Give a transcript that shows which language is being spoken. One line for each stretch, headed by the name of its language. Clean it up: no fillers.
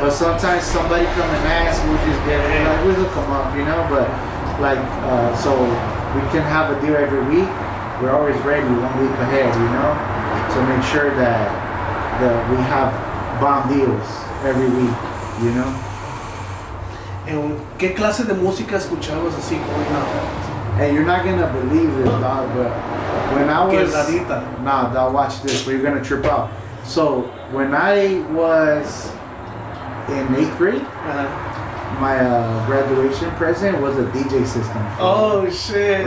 English: But sometimes somebody come and ask, we'll just get it, like, we'll hook them up, you know? But, like, so we can have a deal every week. We're always ready 1 week ahead, you know? So make sure that we have bomb deals every week, you know?
Spanish: ¿Qué clase de música escuchabas así
English: growing up? Hey, you're not gonna believe this, dog, but when I was... Nah, dog, watch this, but you're gonna trip out. So, when I was in 8th grade, my graduation present was a DJ system. Oh, shit,